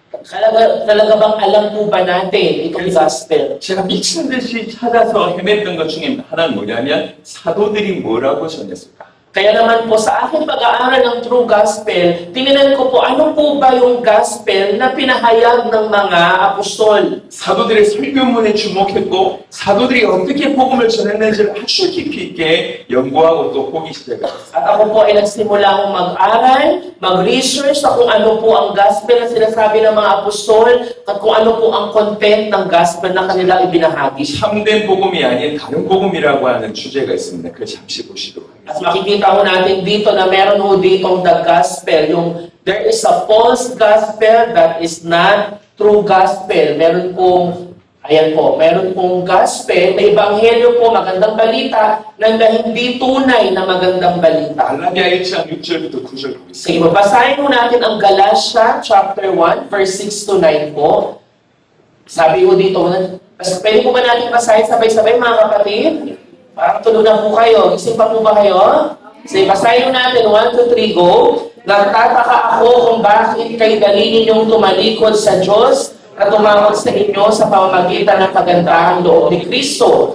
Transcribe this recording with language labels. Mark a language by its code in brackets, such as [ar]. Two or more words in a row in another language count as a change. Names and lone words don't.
[tl] Talaga bang alam po ba natin itong gospel? [ko] 제가 미친 듯이 찾아서 헤맸던 것 중에 하나는 뭐냐면 사도들이 뭐라고 전했을까? [tl] Kaya naman po sa aking pag-aaral ng [en] true gospel, [tl] tingnan ko po ano po ba yung gospel na pinahayag ng mga apostol. [ko] 사도들의 설교문에 주목했고 사도들이 어떻게 복음을 전했는지를 아주 깊이 있게 연구하고 또 보기 시작했어요. [tl] At ako po ay nagsimula akong mag-aral, mag-research sa kung ano po ang gospel na sinasabi ng mga apostol at kung ano po ang content ng gospel na kanila ibinahagi. [ko] 참된 복음이 아닌 다른 복음이라고 하는 주제가 있습니다. 그걸 잠시 보시도록 하겠습니다. [tl] At makikita ko natin dito na meron ho ditong [en] the gospel, [tl] yung [en] there is a false gospel that is not true gospel. [tl] Meron pong, ayan po, meron pong gospel na ebanghelyo po, magandang balita, na hindi tunay na magandang balita. [ko] 갈라디아 1장 6절부터 9절 보겠습니다. [tl] Sige, babasahin mo natin ang Galatia [en] chapter 1, verse 6 to 9 [tl] po. Sabi ko dito, pwede po ba natin basahin sabay-sabay mga kapatid? Parang tulog na po kayo. Isipan mo ba kayo? Sige, basahin mo natin. 1, 2, 3, go. Nagtataka ako kung bakit kayo dali ninyong tumalikod sa Diyos at tumawag sa inyo sa pamamagitan ng kagandahang loob ni Kristo.